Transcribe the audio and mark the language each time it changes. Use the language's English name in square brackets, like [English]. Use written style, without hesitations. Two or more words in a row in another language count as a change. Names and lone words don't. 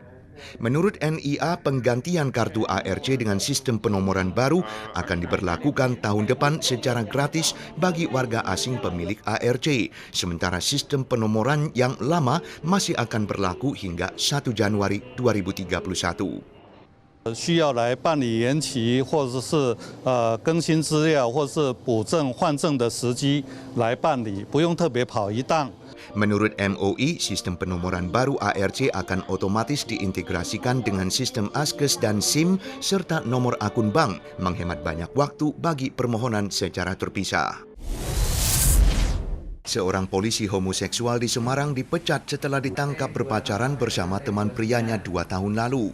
[Indonesian] Menurut NIA, penggantian kartu ARC dengan sistem penomoran baru akan diberlakukan tahun depan secara gratis bagi warga asing pemilik ARC, sementara sistem penomoran yang lama masih akan berlaku hingga 1 Januari 2031. [Chinese] 需要来办理延期或者是更新资料或是补证换证的时机来办理，不用特别跑一趟。 [Indonesian] Menurut MOI, sistem penomoran baru ARC akan otomatis diintegrasikan dengan sistem ASKES dan SIM serta nomor akun bank, menghemat banyak waktu bagi permohonan secara terpisah. Seorang polisi homoseksual di Semarang dipecat setelah ditangkap berpacaran bersama teman prianya 2 tahun lalu.